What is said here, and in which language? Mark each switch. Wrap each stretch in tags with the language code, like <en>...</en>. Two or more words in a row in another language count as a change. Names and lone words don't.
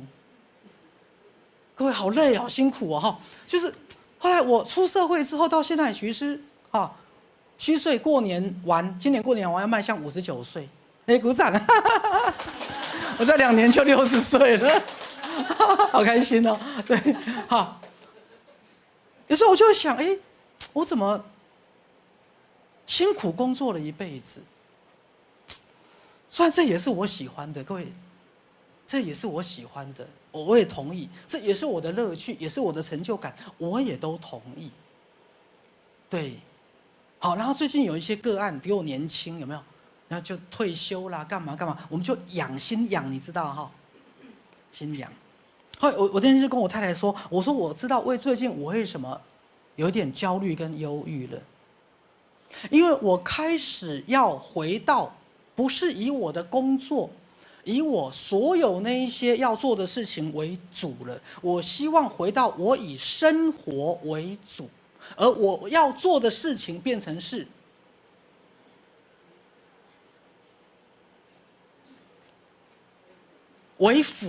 <zh>各位好累，好辛苦哦，就是後來我出社會之後到現在，徐師虛歲過年完，今年過年完要邁向59歲，鼓掌。我在2年就60歲了，好開心哦！對，好。有時候我就會想，我怎麼辛苦工作了一輩子？雖然這也是我喜歡的，各位，這也是我喜歡的，我也同意，這也是我的樂趣，也是我的成就感，我也都同意。對，好，然後最近有一些個案比我年輕，有沒有？然後就退休啦，幹嘛幹嘛，我們就心養，你知道哈，心養。後來我那天就跟我太太說，我說我知道最近我為什麼有點焦慮跟憂鬱了，因為我開始要回到不是以我的工作，以我所有那一些要做的事情為主了，我希望回到我以生活為主，而我要做的事情變成是為輔。</zh>